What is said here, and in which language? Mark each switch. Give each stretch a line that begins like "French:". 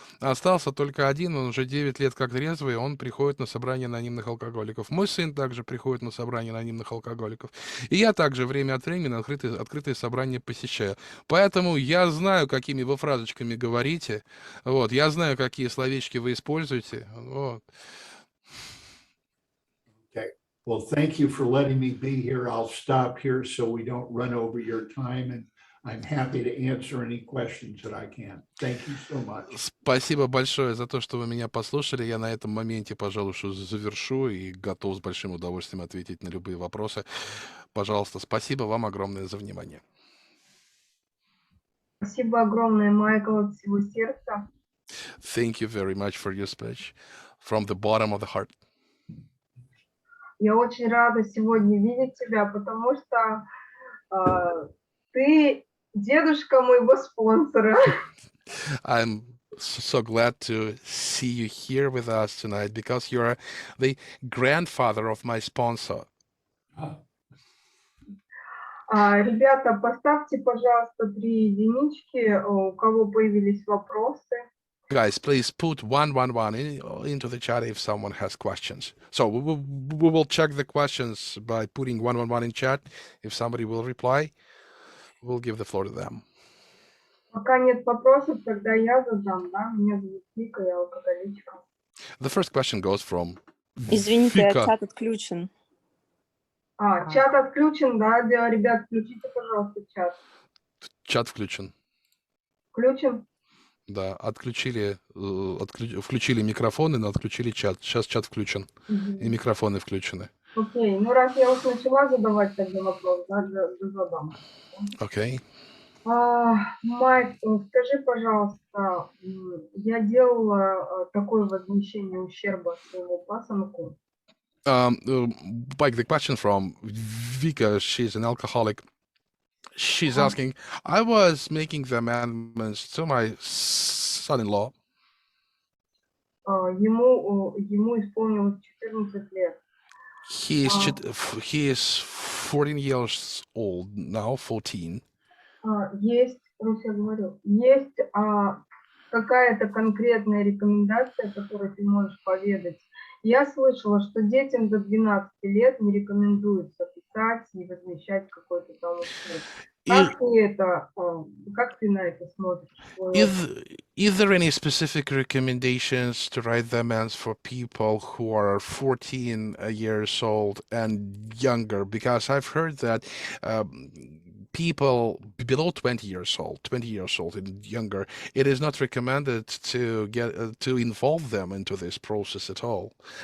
Russian: Остался только один, он уже 9 лет как трезвый, он приходит на собрание анонимных алкоголиков. Мой сын также приходит на собрание анонимных алкоголиков. И я также время от времени открытые собрания посещаю. Поэтому я знаю, какими вы фразочками говорите. Вот, я знаю, какие словечки вы используете. Вот.
English: Okay. Well, thank you for letting me be here. I'll stop here so we don't run over your time, and I'm happy to answer any questions that I can. Thank you so much.
Russian: Спасибо большое за то, что вы меня послушали. Я на этом моменте, пожалуй, что завершу и готов с большим удовольствием ответить на любые вопросы. Пожалуйста, спасибо вам огромное за внимание. Спасибо огромное, Майкл, от всего сердца.
English: Thank you very much for your speech from the bottom of the heart.
Russian: Я очень рада сегодня видеть тебя, потому что ты дедушка моего спонсора.
English: I'm so glad to see you here with us tonight because you are the grandfather of my sponsor.
Russian: Ребята, поставьте, пожалуйста, 3 единички, у кого появились вопросы.
English: Guys, please put 111 into the chat if someone has questions. So we will check the questions by putting 111 in chat. If somebody will reply, we'll give the floor to them.
Russian: Пока нет вопросов, тогда я задам, да? Меня зовут Вика, я алкоголичка.
English: The first question goes from
Russian: Извините, Вика. чат отключен. Чат отключен, да? Ребят, включите, пожалуйста, чат. Чат включен. Включен? Да, включили микрофоны, но отключили чат. Сейчас чат включен, и микрофоны включены. Окей, ну раз я уж начала задавать тогда вопрос, да, задам. Окей. Майк, скажи, пожалуйста, я делала такое возмещение ущерба своему пасынку.
English: Like the question from Vika, she's an alcoholic. She's asking, I was making the amendments to my son-in-law.
Russian: Ему исполнилось 14 лет.
English: He is 14 years old now, 14.
Russian: Есть, Русь, я говорю, есть какая-то конкретная рекомендация, которую ты можешь поведать. Я слышала, что детям до 12 лет не рекомендуется писать и возмещать какой-то там ущерб.
English: Is,
Russian: Как ты на это смотришь? Свой
English: is,
Russian: опыт?
English: is there any specific recommendations to write the amends for people who are 14 years old and younger? Because I've heard that people below 20 years old and younger, it is not recommended to get to involve them into this process at all.